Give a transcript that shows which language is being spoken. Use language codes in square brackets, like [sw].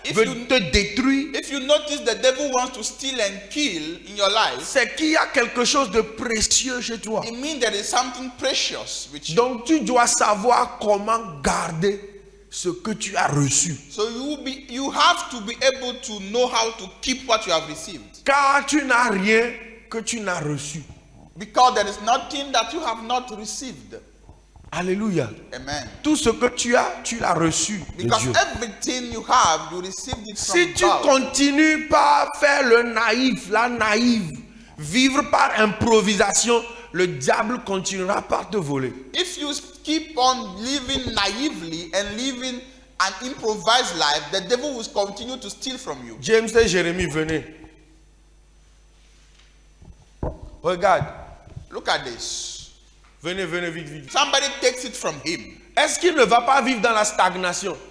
[en] If [fr] veut [en] you- [fr] te détruire, [en] if you notice the devil wants to steal and kill in your life, [fr] c'est qu'il y a quelque chose de précieux chez toi. [en] it means there is something precious with you. [fr] Donc tu dois savoir comment garder ce que tu as reçu. [en] So you have to be able to know how to keep what you have received. [fr] Car tu n'as rien que tu n'as reçu. [en] Because there is nothing that you have not received. [fr] Alléluia. [en] Amen. [fr] Tout ce que tu as, tu l'as reçu de [en] Because [fr] Dieu. [en] everything you have, you received it from [fr] Si tu [en] God. [fr] continues par faire le naïf, la naïve, vivre par improvisation, le diable continuera par te voler. [en] If you keep on living naively and living an improvised life, the devil will continue to steal from you. [fr] James et Jérémie, venez. Regarde. [en] Look at this. [fr] Venez, venez, vite, vite. [en] Somebody takes it from him. [fr] Est-ce qu'il ne va pas vivre dans la stagnation?